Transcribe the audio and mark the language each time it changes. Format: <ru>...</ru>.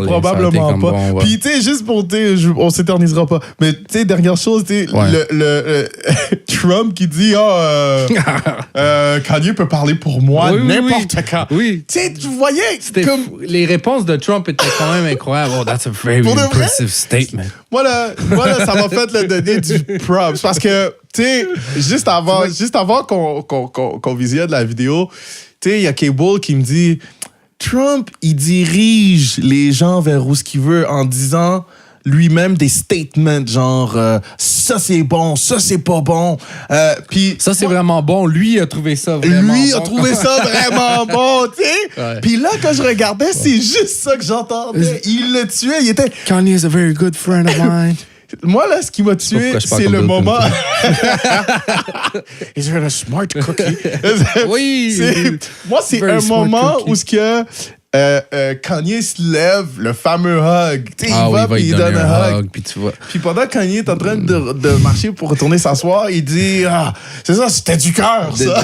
<fr>Non, probablement pas. Puis tu sais, juste pour, on s'éternisera pas. Mais tu sais, dernière chose, tu sais, le Trump qui dit, Kanye peut parler pour moi n'importe quand. Oui. Tu sais, tu voyais comme... Les réponses de Trump étaient quand même incroyables.</fr> <en>Oh, that's a very impressive statement.</en> <fr>Voilà, ça m'a fait le donner du props. Parce que, tu sais, juste avant qu'on visionne la vidéo, tu sais, il y a Cable qui me dit Trump, il dirige les gens vers où ce qu'il veut en disant lui-même des statements genre ça c'est bon, ça c'est pas bon. Puis ça c'est vraiment bon. Lui a trouvé ça vraiment bon. Lui a trouvé ça vraiment bon, tu sais. Puis là, quand je regardais, c'est juste ça que j'entendais. Il le tuait. Il était...</fr> <en>Kanye is a very good friend of mine.</en> <fr>Moi, là, ce qui m'a tué, c'est le moment...</fr> <en>Is there a smart cookie?</en> <fr>Oui! Moi, c'est un moment où ce que... Kanye se lève, le fameux hug. Tu sais, il va puis il donne un hug. Puis tu vois. Puis pendant que Kanye est en train de marcher pour retourner s'asseoir, il dit c'est ça, c'était du cœur, ça.</fr>